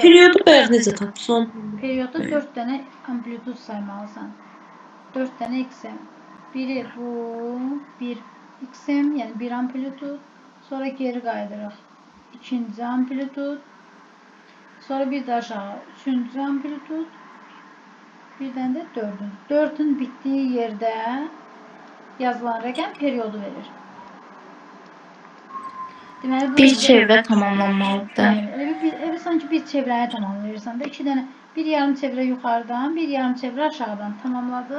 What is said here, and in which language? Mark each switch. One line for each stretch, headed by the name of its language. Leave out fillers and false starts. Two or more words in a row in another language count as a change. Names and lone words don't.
Azerbaijani: periyodu ben necə tapsam?
Turkish: Periyodda 4 tane amplitud saymalısan. 4 tane XM. Biri bu, bir XM yani bir amplitud. Sonra geri kaydırıq. İkinci amplitud. Sonra bir de aşağı. Üçüncü amplitud.
Azerbaijani: Birdən də dördün. Dördün bittiği yerde yazılan rəqəm periyodu verir. Deməli, bu Bir çevrə tamamlanmalıdır. Yani, evi sanki bir çevrəni tamamlayırsan da iki tane, bir yarım çevrə yuxarıdan, bir yarım çevrə aşağıdan tamamladın.